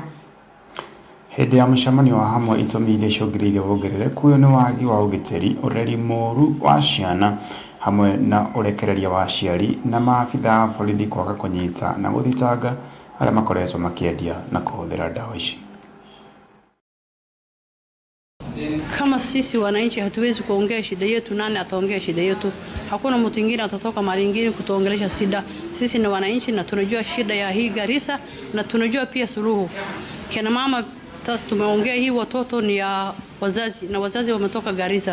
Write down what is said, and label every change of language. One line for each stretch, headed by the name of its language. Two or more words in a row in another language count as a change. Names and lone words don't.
Kikuyu: Hĩndĩ ya mũcemanio wa hamwe itũmi iria icũngĩrĩirie wongerereku ũyũ nĩ wagi wa ũgitĩri, ũreri mũru wa ciana hamwe na ũrekereria wa aciari na maabitha a borithi kwaga kũnyita na gũthitanga arĩa makoretwo makĩendia na kũhũthĩra ndawa ici.
Swahili: Kama sisi wananchi hatuwezi kuongea shida yetu, nani ataongea shida yetu? Hakuna mtu mwingine atatoka mahali ingine kutuongelesha shida. Sisi ni wananchi na tunajua shida ya hii Garissa na tunajua pia suluhu. Kina mama tumeongea hii watoto ni ya wazazi na wazazi wametoka Garissa.